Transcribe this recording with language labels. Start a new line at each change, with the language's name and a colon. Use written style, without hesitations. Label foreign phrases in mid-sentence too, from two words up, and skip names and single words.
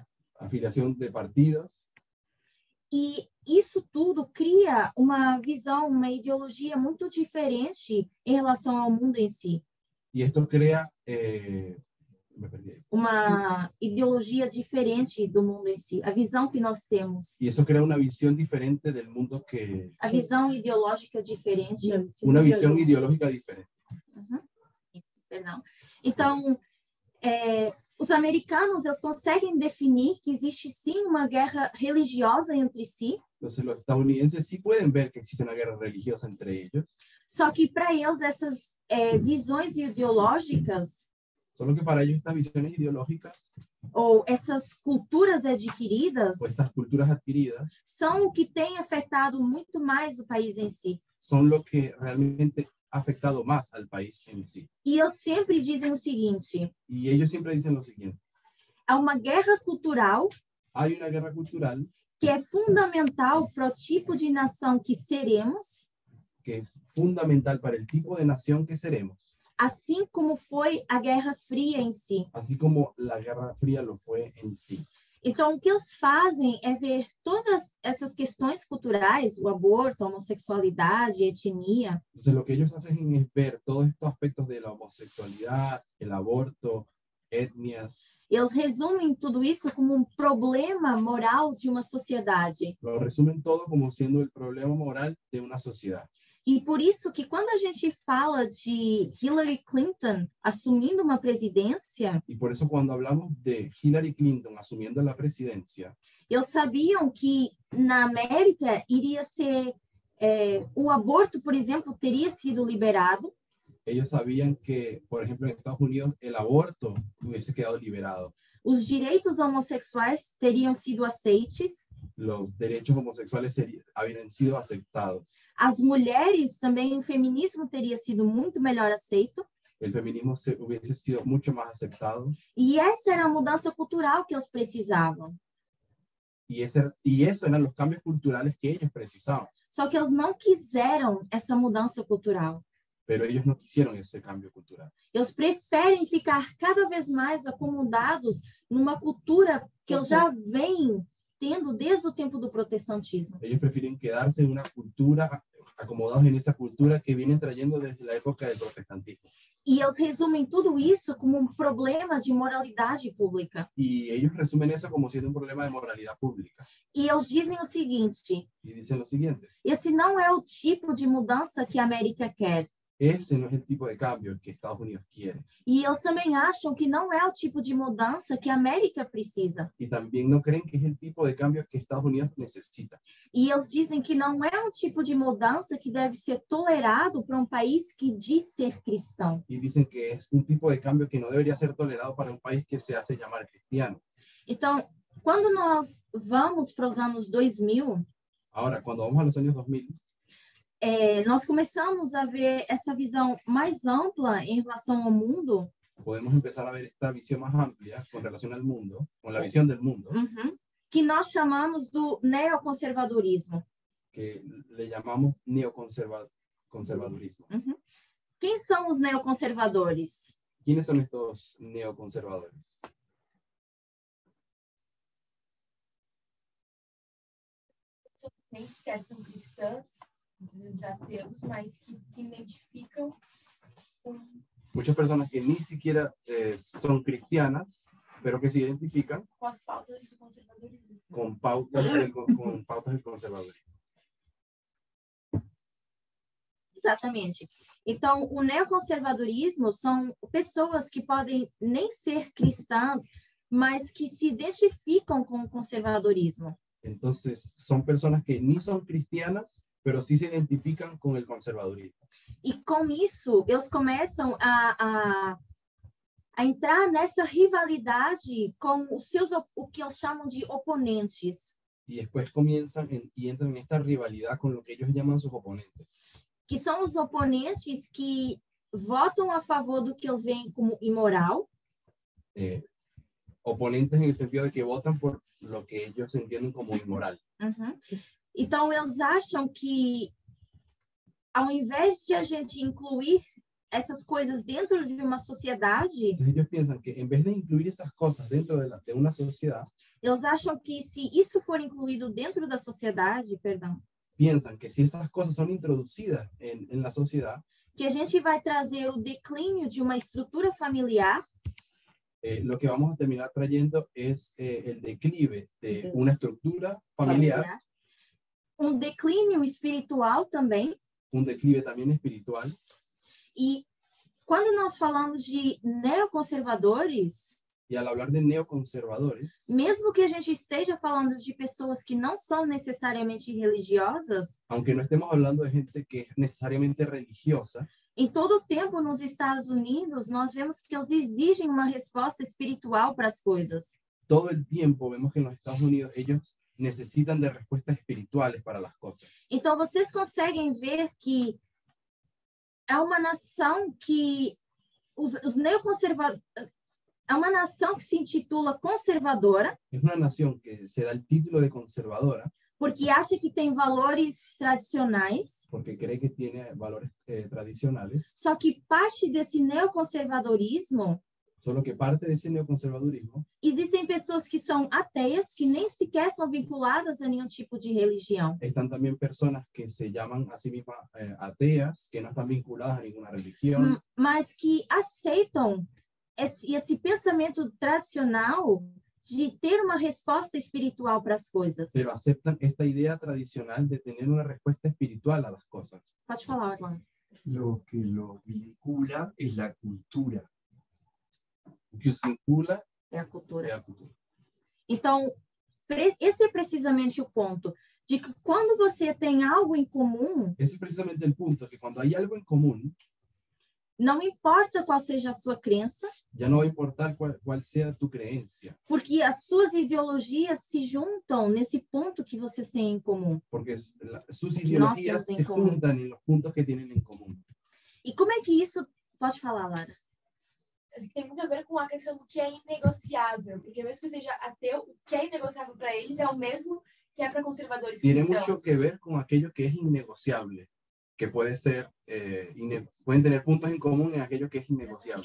Spanish: afiliación de partidos.
Portuguese: e isso tudo cria uma visão, uma ideologia muito diferente em relação ao mundo em si.
Spanish: Y esto crea, me perdí ahí.
Portuguese: Uma ideologia diferente do mundo em si, a visão que nós temos,
Spanish: Y eso crea una visión diferente del mundo
Portuguese: a visão ideológica diferente.
Spanish: una visión ideológica diferente.
Portuguese: Perdão. Então, os americanos, eles conseguem definir que existe sim uma guerra religiosa entre si,
Spanish: Entonces los estadounidenses sí pueden ver que existe una guerra religiosa entre ellos,
Portuguese: só que para eles essas visões ideológicas
Spanish: solo que para ellos estas visiones ideológicas
Portuguese: ou essas culturas adquiridas
Spanish: o estas culturas adquiridas
Portuguese: são o que tem afetado muito mais o país em si.
Spanish: son lo que realmente ha afectado más al país en sí.
Portuguese: E eles sempre dizem o seguinte:
Spanish: Y ellos siempre dicen lo siguiente:
Portuguese: há uma guerra cultural
Spanish: hay una guerra cultural
Portuguese: que é fundamental para o tipo de nação que seremos,
Spanish: que es fundamental para el tipo de nación que seremos,
Portuguese: assim como foi a Guerra Fria em si.
Spanish: así como la Guerra Fría lo fue en sí.
Portuguese: Então, o que eles fazem é ver todas essas questões culturais, o aborto, a homossexualidade, a etnia,
Spanish: Entonces lo que ellos hacen es ver todos estos aspectos de la homosexualidad, el aborto, etnias,
Portuguese: eles resumem tudo isso como um problema moral de uma sociedade.
Spanish: lo resumen todo como siendo el problema moral de una sociedad.
Portuguese: E por isso que quando a gente fala de Hillary Clinton assumindo uma presidência,
Spanish: Y por eso cuando hablamos de Hillary Clinton asumiendo la presidencia,
Portuguese: eles sabiam que na América iria ser, o aborto, por exemplo, teria sido liberado,
Spanish: ellos sabían que, por ejemplo, en Estados Unidos el aborto hubiese quedado liberado,
Portuguese: os direitos homossexuais teriam sido aceites,
Spanish: los derechos homosexuales habían sido aceptados,
Portuguese: as mulheres também, o feminismo teria sido muito melhor aceito,
Spanish: el feminismo hubiese sido mucho más aceptado,
Portuguese: e essa era a mudança cultural que eles precisavam.
Spanish: y eso eran los cambios culturales que ellos precisaban,
Portuguese: Só que eles não quiseram essa mudança cultural.
Spanish: pero ellos no quisieron ese cambio cultural.
Portuguese: Eles preferem ficar cada vez mais acomodados numa cultura que eles já vêm tendo desde o tempo do protestantismo.
Spanish: Ellos prefieren quedarse en una cultura, acomodados en esa cultura que vienen trayendo desde la época del protestantismo.
Portuguese: E eles resumem tudo isso como um problema de moralidade pública.
Spanish: Y ellos resumen eso como siendo un problema de moralidad pública.
Portuguese: E eles dizem o seguinte:
Spanish: Y dicen lo siguiente:
Portuguese: esse não é o tipo de mudança que a América quer.
Spanish: ese no es el tipo de cambio que Estados Unidos quiere.
Portuguese: E eles também acham que não é o tipo de mudança que a América precisa.
Spanish: Y también no creen que es el tipo de cambio que Estados Unidos necesita.
Portuguese: E eles dizem que não é um tipo de mudança que deve ser tolerado para um país que diz ser cristão.
Spanish: Y dicen que es un tipo de cambio que no debería ser tolerado para un país que se hace llamar cristiano.
Portuguese: Então, quando nós vamos para os anos 2000,
Spanish: Ahora, cuando vamos a los años 2000,
Portuguese: nós começamos a ver essa visão mais ampla em relação ao mundo,
Spanish: podemos empezar a ver esta visión más amplia con relación al mundo, con la visión del mundo,
Portuguese: que nós chamamos do neoconservadorismo.
Spanish: que le llamamos neoconservadurismo.
Portuguese: Quem são os neoconservadores?
Spanish: ¿Quiénes son estos neoconservadores?
Portuguese: Nem sequer são cristãs, os ateus, mas que se identificam com
Spanish: Muchas personas que ni siquiera son cristianas, pero que se identifican
Portuguese: as pautas do conservadorismo.
Spanish: con pautas del conservadurismo.
Portuguese: Exatamente. Então, o neoconservadorismo são pessoas que podem nem ser cristãs, mas que se identificam com o conservadorismo.
Spanish: Entonces, son personas que ni son cristianas, pero sí se identifican con el conservadurismo.
Portuguese: E com isso, eles começam a entrar nessa rivalidade com os seus, o que eles chamam de oponentes,
Spanish: Y después comienzan y entran en esta rivalidad con lo que ellos llaman sus oponentes.
Portuguese: que são os oponentes que votam a favor do que eles veem como imoral,
Spanish: Oponentes en el sentido de que votan por lo que ellos entienden como inmoral.
Portuguese: Então, eles acham que, ao invés de a gente incluir essas coisas dentro de uma sociedade,
Spanish: Entonces ellos piensan que en vez de incluir esas cosas dentro de una sociedad,
Portuguese: eles acham que se isso for incluído dentro da sociedade,
Spanish: piensan que si esas cosas son introducidas en la sociedad,
Portuguese: que a gente vai trazer o declínio de uma estrutura familiar,
Spanish: lo que vamos a terminar trayendo es el declive de una estructura familiar,
Portuguese: um declínio espiritual também.
Spanish: un declive también espiritual.
Portuguese: E quando nós falamos de neoconservadores,
Spanish: Y al hablar de neoconservadores,
Portuguese: mesmo que a gente esteja falando de pessoas que não são necessariamente religiosas,
Spanish: aunque no estemos hablando de gente que es necesariamente religiosa,
Portuguese: em todo o tempo nos Estados Unidos, nós vemos que eles exigem uma resposta espiritual para as coisas.
Spanish: todo el tiempo vemos que en los Estados Unidos ellos necesitan de respuestas espirituales para las cosas.
Portuguese: Então, vocês conseguem ver que é uma nação que os neoconservadores... É uma nação que se intitula conservadora,
Spanish: Es una nación que se da el título de conservadora
Portuguese: porque acha que tem valores tradicionais,
Spanish: porque cree que tiene valores tradicionales,
Portuguese: só que parte desse neoconservadorismo,
Spanish: solo que parte de ese neoconservadurismo
Portuguese: existem pessoas que são ateias, que nem sequer são vinculadas a nenhum tipo de religião.
Spanish: están también personas que se llaman a sí mismas ateas, que no están vinculadas a ninguna religión,
Portuguese: Mas que aceitam esse pensamento tradicional de ter uma resposta espiritual para as coisas.
Spanish: pero aceptan esta idea tradicional de tener una respuesta espiritual a las cosas.
Portuguese: Pode falar, Orlando.
Spanish: Lo que lo vincula es la cultura.
Portuguese: O que os vincula É a cultura. é a cultura. Então, esse é precisamente o ponto, de que quando você tem algo em comum,
Spanish: Ese es precisamente el punto, que cuando hay algo en común,
Portuguese: não importa qual seja a sua crença,
Spanish: ya no va a importar cuál sea tu creencia,
Portuguese: porque as suas ideologias se juntam nesse ponto que vocês têm em comum.
Spanish: porque sus ideologías
Portuguese: temos em
Spanish: se
Portuguese: comum.
Spanish: juntan en los puntos que tienen en común.
Portuguese: E como é que isso... Pode falar, Lara. Acho que tem muito a ver com a questão do que é inegociável, porque mesmo que seja ateu, o que é inegociável para eles é o mesmo que é para conservadores
Spanish: Tiene
Portuguese: cristãos.
Spanish: mucho que ver con aquello que es innegociable, que puede ser, pueden tener puntos en común en aquello que es innegociable.